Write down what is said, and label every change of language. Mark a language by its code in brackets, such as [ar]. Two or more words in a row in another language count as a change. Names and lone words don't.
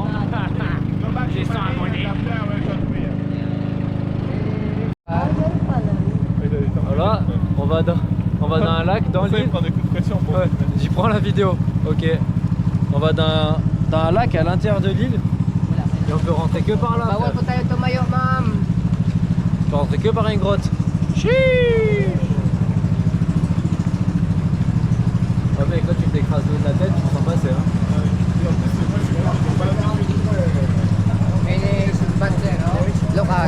[fr] J'ai 100 abonnés. Voilà, on va dans un lac, dans l'île. Prendre des coups de pression pour... Ouais, j'y prends la vidéo. Ok. On va dans un lac à l'intérieur de l'île. Et on peut rentrer que par là. [tl] Bawal po tayo tumayo, ma'am. [fr] On peut rentrer que par une grotte. Chiii. Ouais mec, là tu t'écrases l'eau de la tête, tu te sens passer hein. Local.